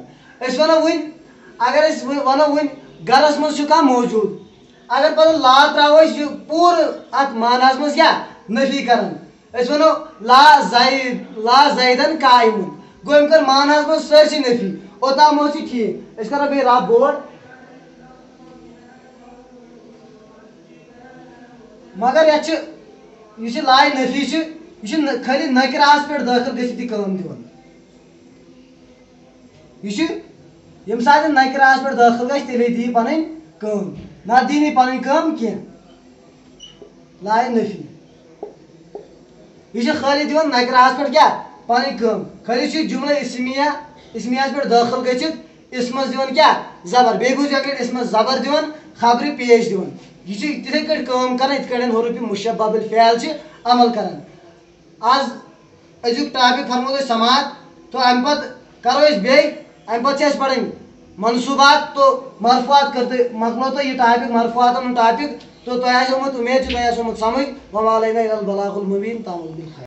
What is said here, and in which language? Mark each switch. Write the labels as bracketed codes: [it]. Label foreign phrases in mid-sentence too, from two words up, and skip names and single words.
[ks] أسۍ وَنو وۄنۍ اگر أسۍ وَنو وۄنۍ گرس منٛز چھُ کانٛہہ موجوٗد اگر پتہٕ لا تراوو أسۍ یہِ پوٗرٕ اتھ معناہس منٛز کیٛاہ نفی کران. أسۍ وَنو [ar] لا زیدن قایمُن [ks] گوٚو أمۍ کٔر معناہس منٛز سٲرسٕے نفی. اوٚتام اوس یہِ ٹھیٖک. أسۍ کرو بیٚیہِ رب بوڑ مگر یہ لائے نفی یہ خالی نکراہس پہ داخل گھت کام دان. یم سات نکراس پہ داخل گژھِ تیلے دی پنٕنۍ کٲم نہ دی نہٕ پنٕنۍ کٲم کینٛہہ لایہِ نفی یہ چھِ خٲلی دِوان نکراہس پٮ۪ٹھ کیٛاہ پنٕنۍ کٲم خٲلی چھُ جملہ اسمیہس پٮ۪ٹھ دٲخل گٔژھِتھ اسمس دِوان کیٛاہ زبر بیٚیہِ گوٚژھ یتھ پٮ۪ٹھ اسمس زبر دِوان خبرِ پیش دِوان یہ چھِ تِتھے کٲٹھۍ کٲم کران یِتھ کٲٹھۍ حروٗفِ مشبہ بالفعل چھِ عمل کران آز أزیُک ٹاپک فرمو تۄہہِ سماعت تو امہِ پتہٕ کرو أسۍ بیٚیہِ امہِ پتہٕ چھِ اَسہِ پرٕنۍ منصوٗبات تو مرفوعات مۄکلو تۄہہِ یہِ ٹاپک مرفوعاتن ہُنٛد ٹاپک تو تۄہہِ آسہِ آمُت اُمید چھِ تۄہہِ آسہِ آمُت سمجھ [ar] وما علینا الا البلاغ المبین [ks] تامل